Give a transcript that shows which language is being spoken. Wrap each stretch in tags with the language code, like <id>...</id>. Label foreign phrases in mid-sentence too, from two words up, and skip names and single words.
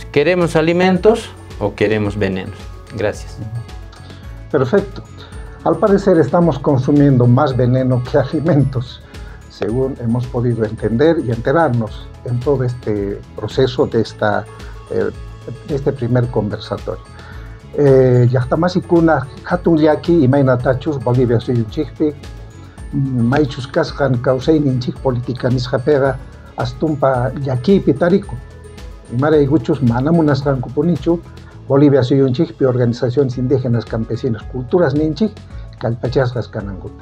<es>¿Queremos alimentos o queremos venenos? Gracias. Perfecto. Al parecer estamos consumiendo más veneno que alimentos, según hemos podido entender y enterarnos en todo este proceso de este primer conversatorio.</es> <qu>Llaqtamasykuna hatun llaki imaynatachus Bolivia suyunchikpi maychus kasqan kawsayninchik política nisqapiqa astumpa llakipi tariku. Imaraykuchus mana munasqankupunichu Bolivia suyunchikpi</qu> <es>organizaciones indígenas, campesinas, culturas</es> <qu>ninchik kallpachasqas kanankupi.</qu>